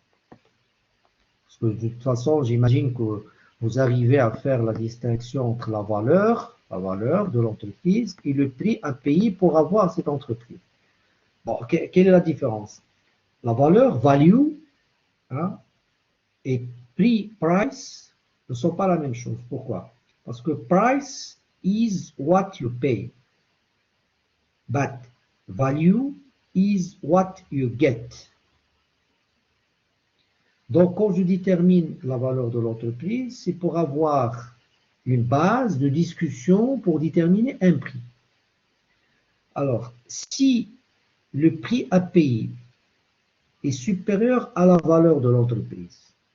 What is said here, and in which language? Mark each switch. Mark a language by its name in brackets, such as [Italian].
[French] Parce que de toute façon, j'imagine que vous arrivez à faire la distinction entre la valeur de l'entreprise et le prix à payer pour avoir cette entreprise. Bon, quelle est la différence? La valeur, value, hein, et prix, price, ne sont pas la même chose. Pourquoi? Parce que [English] price is what you pay. But value is what you get. [French] Donc, quand je détermine la valeur de l'entreprise, c'est pour avoir une base de discussion pour déterminer un prix. Alors, si le prix à payer est supérieur à la valeur de l'entreprise,